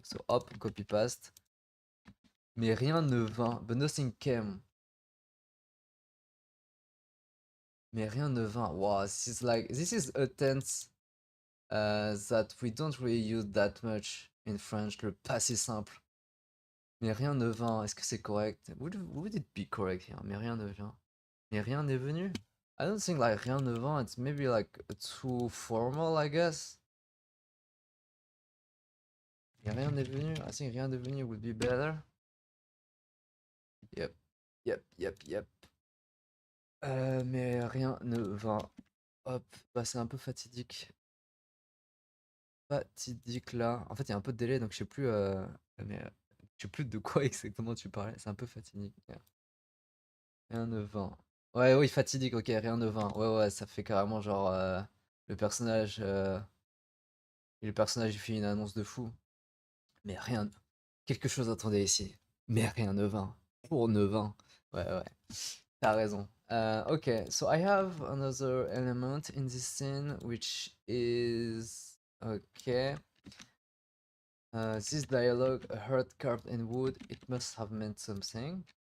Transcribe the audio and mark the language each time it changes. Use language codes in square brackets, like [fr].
[en] So hop, copy paste. [fr] Mais rien ne vint, [en] but nothing came. [fr] Mais rien ne vint. [en] Wow, this is a tense that we don't really use that much in French, [fr] le passé simple. Mais rien ne vint, est-ce que c'est correct? [en] Would it be correct here? [fr] Mais rien ne vient. Mais rien n'est venu? [en] I don't think like [fr] rien ne vint, [en] it's maybe like too formal, I guess. [fr] Mais rien n'est venu? [en] I think [fr] rien n'est venu [en] would be better. [fr] Yep, yep. Mais rien ne vint. Hop, bah c'est un peu fatidique. Fatidique là. En fait, il y a un peu de délai, donc mais, je sais plus de quoi exactement tu parlais. C'est un peu fatidique. Rien ne vint. Ouais, oui, fatidique, ok, rien ne vint. Ouais, ça fait carrément genre le personnage. Le personnage il fait une annonce de fou. Mais rien. Quelque chose attendait ici. Mais rien ne vint. Pour ne vint. Ouais. T'as raison. [en] Okay, so I have another element in this scene, which is okay. This dialogue, a heart carved in wood, it must have meant something.